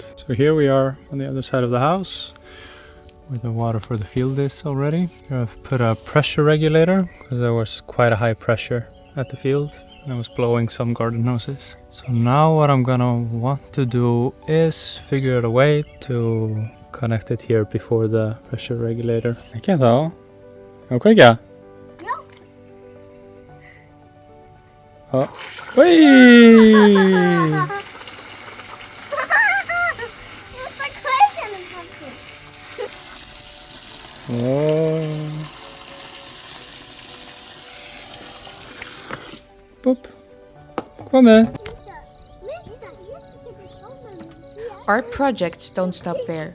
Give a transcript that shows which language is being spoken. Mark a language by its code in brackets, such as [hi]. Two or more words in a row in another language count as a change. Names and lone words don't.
[en] So here we are on the other side of the house where the water for the field is already. Here I've put a pressure regulator because there was quite a high pressure at the field and I was blowing some garden hoses. So now what I'm gonna want to do is figure out a way to connect it here before the pressure regulator. [is] Ekki þá? Má kveikja? Já. Whee! Þú ert að kveikja hann, pabbi. Boop. Kom með. [en] Our projects don't stop there.